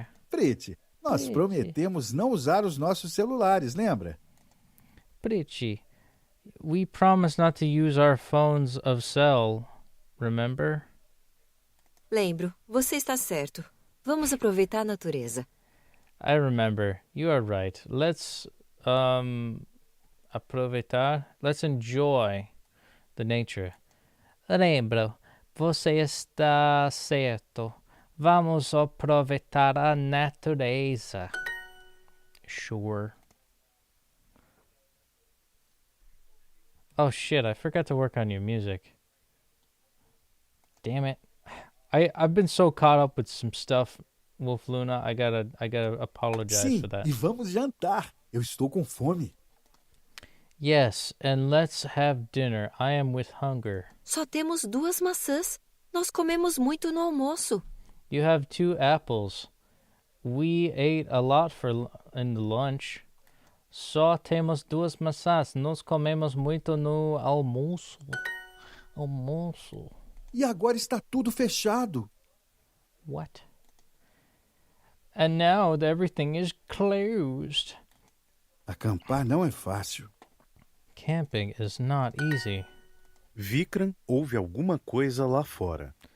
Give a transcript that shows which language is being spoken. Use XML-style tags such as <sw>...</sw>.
<pt>Priti, nós prometemos não usar os nossos celulares, lembra?</pt> <en>Priti, we promised not to use our phones of cell, remember?</en> <pt>Lembro, você está certo. Vamos aproveitar a natureza.</pt> <en>I remember. You are right. Let's aproveitar. Let's enjoy the nature.</en> <pt>Lembro, você está certo. Vamos aproveitar a natureza.</pt> <en>Sure. Oh shit, I forgot to work on your music. Damn it. I've been so caught up with some stuff, Wolf Luna. I gotta apologize for that.</en> <pt>Sim, e vamos jantar. Eu estou com fome.</pt> <en>Yes, and let's have dinner. I am with hunger.</en> <pt>Só temos 2 maçãs. Nós comemos muito no almoço.</pt> <en>You have 2 apples. We ate a lot in the lunch.</en> <pt>Só temos 2 maçãs. Nós comemos muito no almoço. Almoço. E agora está tudo fechado.</pt> <en>What? And now everything is closed.</en> <pt>Acampar não é fácil.</pt> <en>Camping is not easy.</en> <pt>Vikram ouve alguma coisa lá fora.</pt>